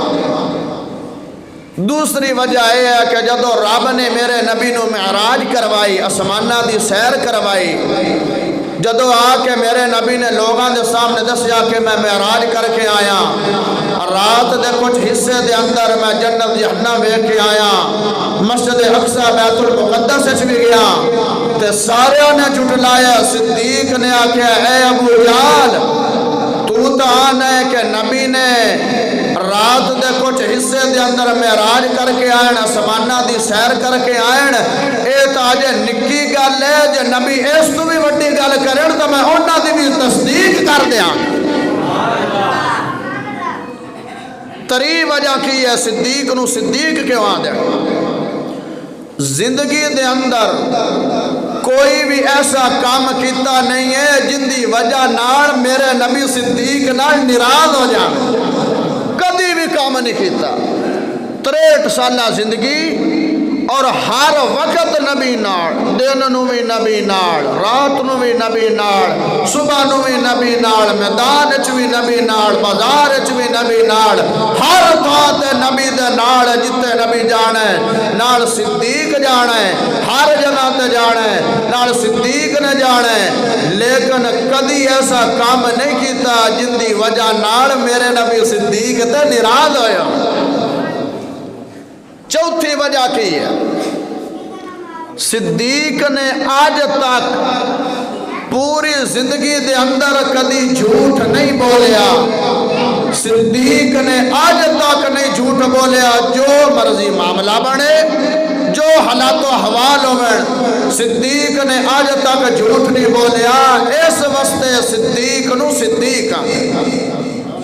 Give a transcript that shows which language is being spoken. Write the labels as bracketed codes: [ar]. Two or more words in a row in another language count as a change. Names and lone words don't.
[pa] دوسری وجہ یہ ہے کہ جدو رب نے میرے نبی نو معراج کروائی، آسمانہ دی سیر کروائی، جدو آ کے میرے نبی نے لوگاں دے سامنے دسیا کہ میں معراج کر کے آیا، رات دے کچھ حصے دے اندر میں جنت جہنم ویکھ کے آیا، مسجد اقصی بیت المقدس وچ بھی گیا تے سارے نے جھٹلایا. صدیق نے آکھیا اے ابو جہل تو تا آنا ہے کہ نبی نے رات دے کچھ حصے دے اندر معراج کر کے آئین، آسمانہ دی سیر کر کے آئین. اے تا جے نکی گل ہے جے نبی اس تو بھی وڈی گل کرن تو میں انہاں دی بھی تصدیق کر دیاں. تری وجہ کی ہے صدیق نو صدیق کیوں آ دے؟ زندگی دے اندر کوئی بھی ایسا کام کیتا نہیں ہے جن دی وجہ نال میرے نبی صدیق نال ناراض ہو جائے. کدی بھی کام نہیں کیتا. 63 سالہ زندگی اور ہر وقت نبی نال، دن نو بھی نبی نال، رات نو بھی نبی نال، صبح نو بھی نبی نال، میدان وچ بھی نبی نال، بازار وچ بھی نبی نال، ہر تھان تے نبی دے نال جتے نبی جانا ہے نال صدیق جانا ہے، ہر جگہ تے جانا ہے نال صدیق نے جانا ہے، لیکن کدی ایسا کام نہیں کیتا جن دی وجہ نال میرے نبی صدیق تے ناراض ہویا۔ چوتھی وجہ کی ہے، صدیق نے آج تک پوری زندگی دے اندر کدی جھوٹ نہیں بولیا، صدیق نے آج تک نہیں جھوٹ بولیا، جو مرضی معاملہ بنے، جو حالات و حوال ہوئے، صدیق نے آج تک جھوٹ نہیں بولیا، اس واسطے صدیق نو صدیق